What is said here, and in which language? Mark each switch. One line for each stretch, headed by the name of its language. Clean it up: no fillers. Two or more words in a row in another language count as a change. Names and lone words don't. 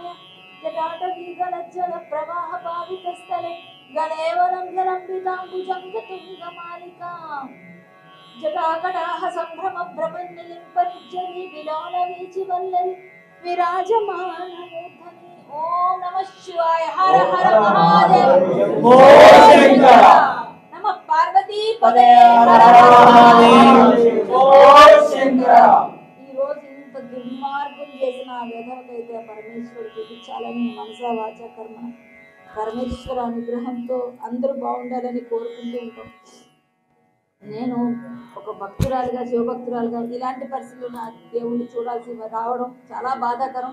Sanskrit: जटाटवीगलज्जल प्रवाह पावितस्थले गणेवलं जलम्बिताम्बुजं तुङ्गमालिकां जटाकटाह सम्भ्रम भ्रमन्निलिम्पनिज्जरी विलोलवीचिवल्लरी विराजमानमूर्धनि। ओम नमः शिवाय। हर हर महादेव। नमः पार्वती पदे। हर हर महादेव।
Telugu: ఈ రోజు ఇంత దుర్మార్గం చేసిన వేదవకైతే పరమేశ్వరుడు చూపించాలని
Sanskrit: మనసా వాచ కర్మ
Telugu: పరమేశ్వర అనుగ్రహంతో అందరూ బాగుండాలని కోరుకుంటూ ఉంటాం. నేను ఒక భక్తురాలుగా శివభక్తురాలుగా ఇలాంటి పరిస్థితులు నా దేవుణ్ణి చూడాల్సి రావడం చాలా బాధాకరం.